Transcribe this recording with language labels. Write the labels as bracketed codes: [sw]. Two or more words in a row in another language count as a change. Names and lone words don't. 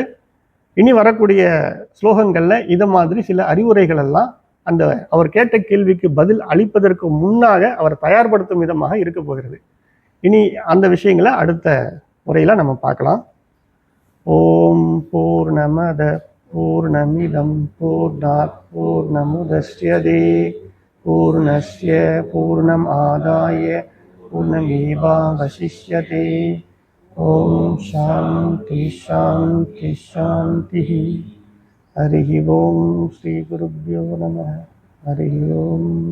[ta] இனி வரக்கூடிய ஸ்லோகங்கள்ல இதை மாதிரி சில அறிவுரைகள் எல்லாம் அந்த அவர் கேட்ட கேள்விக்கு பதில் அளிப்பதற்கு முன்னாக அவர் தயார்படுத்தும் விதமாக இருக்க போகிறது. இனி அந்த விஷயங்களை அடுத்த முறையில நம்ம பார்க்கலாம். [sa] ओम् पूर्णमद पूर्णमिदम् पूर्णात् पूर्णमुदच्यते पूर्णस्य पूर्णम् आदाय पूर्णमेवावशिष्यते. ओम् शान्ति शान्ति शान्ति. हरि ओम्। श्री गुरुभ्यो नमः.